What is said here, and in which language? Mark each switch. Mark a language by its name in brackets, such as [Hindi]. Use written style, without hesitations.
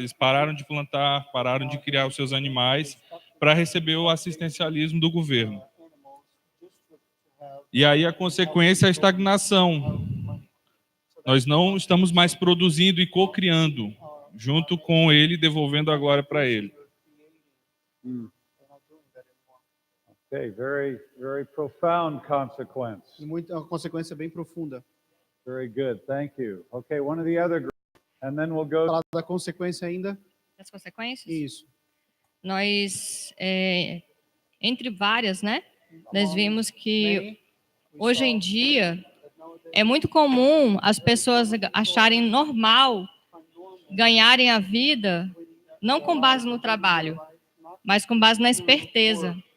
[Portuguese] Eles pararam de plantar, pararam de criar os seus animais para receber o assistencialismo do governo. E aí a consequência é a estagnação. Nós não estamos mais produzindo e co-criando, junto com ele, devolvendo agora para ele. [English] Okay, very, very profound consequence. [Portuguese] Uma consequência bem profunda. [English] Very good, thank you. Okay, one of the other groups, and then we'll go. [Portuguese] Falar da consequência ainda. Das consequências? Isso. Nós, entre várias, né? Nós vimos que hoje em dia é muito comum as pessoas acharem normal ganharem a vida não com base no trabalho, mas com base na esperteza.